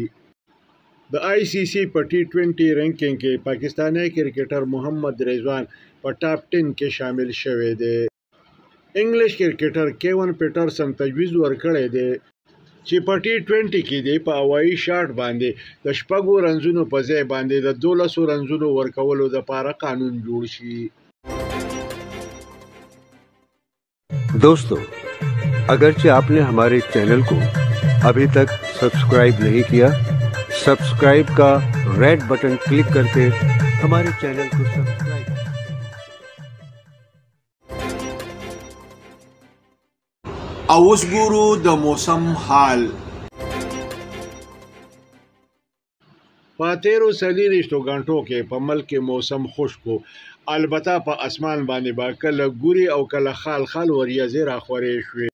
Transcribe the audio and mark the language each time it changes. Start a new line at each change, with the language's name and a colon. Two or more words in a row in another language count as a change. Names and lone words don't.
Pashto: د ICC په T20 رینکنګ کې پاکستانی کرکټر محمد رضوان په ټاپ 10 کې شامل شوی دی. انګلیش کرکټر کیون پیټرسن تجویز ورکړی دی چې په T20 کې دی په هوایي شاټ باندې د 6 رنزونو په ځای باندې د 12 رنزونو ورکولو لپاره قانون جوړ شي.
Urdu: دوستوں، اگرچہ آپ نے ہمارے چینل کو ابھی تک سبسکرائب نہیں کیا، سبسکرائب کا ریڈ بٹن کلک کر کے ہمارے چینل کو سبسکرائب.
Pashto: اوس ګورو د موسم حال. په تیرو 24 غنټو کې په ملک کې موسم خشک و، البته په اسمان باندې با کله ګوري او کله خال خال وریځې راخورې شوې.